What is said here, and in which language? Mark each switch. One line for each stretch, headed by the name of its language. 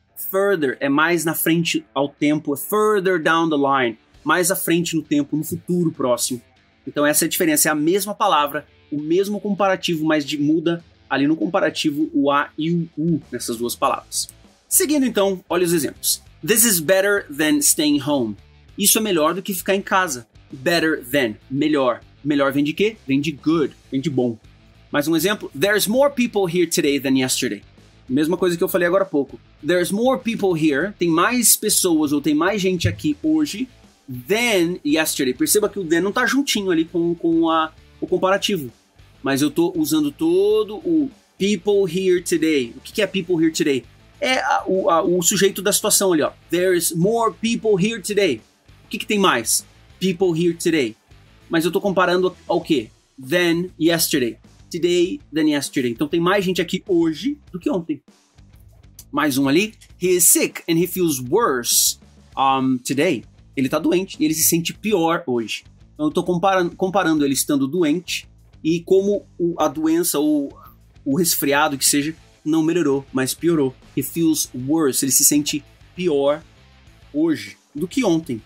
Portuguese: Further é mais na frente ao tempo, é
English: further down the line,
Portuguese: mais à frente no tempo, no futuro próximo. Então essa é a diferença, é a mesma palavra, o mesmo comparativo, mas muda ali no comparativo o A e o U nessas duas palavras. Seguindo então, olha os exemplos.
English: This is better than staying home.
Portuguese: Isso é melhor do que ficar em casa. Better than, melhor. Melhor vem de quê? Vem de good, vem de bom. Mais um exemplo.
English: There's more people here today than yesterday.
Portuguese: Mesma coisa que eu falei agora há pouco.
English: There's more people here.
Portuguese: Tem mais pessoas ou tem mais gente aqui hoje than yesterday. Perceba que o than não tá juntinho ali com o comparativo. Mas eu tô usando todo o people here today. O que é people here today? É o sujeito da situação ali, ó.
English: There's more people here today.
Portuguese: O que tem mais?
English: People here today.
Portuguese: Mas eu tô comparando ao quê?
English: Than yesterday. Today than yesterday.
Portuguese: Então tem mais gente aqui hoje do que ontem. Mais um ali.
English: He is sick and he feels worse today.
Portuguese: Ele tá doente e ele se sente pior hoje. Então eu tô comparando ele estando doente e como a doença ou o resfriado que seja não melhorou, mas piorou.
English: He feels worse.
Portuguese: Ele se sente pior hoje do que ontem.